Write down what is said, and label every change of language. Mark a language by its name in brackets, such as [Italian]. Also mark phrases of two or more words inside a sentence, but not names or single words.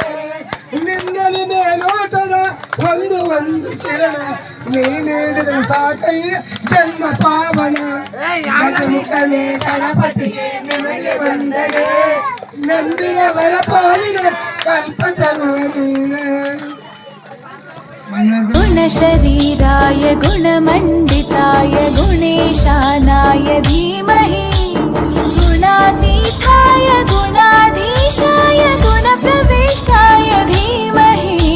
[Kannada] ನಿನ್ನಲಿ ಮೇಲೋಟದ ಒಂದು ಕಿರಣ ನೀನೇಳಿದ ಸಾಕಯ್ಯ ಜನ್ಮ ಪಾವನ. ಗಜಮುಖನೇ ಗಣಪತಿಗೆ ನಿಮಗೆ ವಂದನೆ. ನಂಬಿದವರ ಪಾಲಿನ ಕಲ್ಪತರುವ ನೀನೆ. [Sanskrit] गुणशरीराय गुणमण्डिताय गुणेशानाय धीमहि गुणातीताय गुणाधीशाय गुणप्रविष्टाय धीमहि